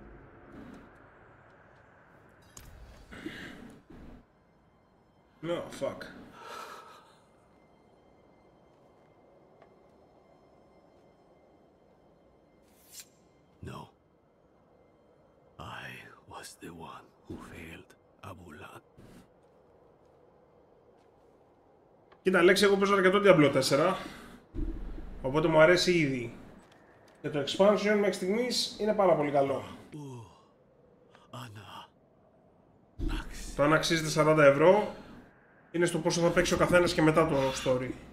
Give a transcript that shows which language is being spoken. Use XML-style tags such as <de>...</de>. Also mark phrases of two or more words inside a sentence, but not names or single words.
<en>No, fuck. No. I was the one who failed Abulan.</en> <el>Κοίτα, Λέξη, εγώ παίζω αρκετό Diablo 4. Οπότε μου αρέσει ήδη. Και το expansion μέχρι στιγμής είναι πάρα πολύ καλό. Το αν αξίζεται 40 ευρώ είναι στο πόσο θα παίξει ο καθένας και μετά το story.</el>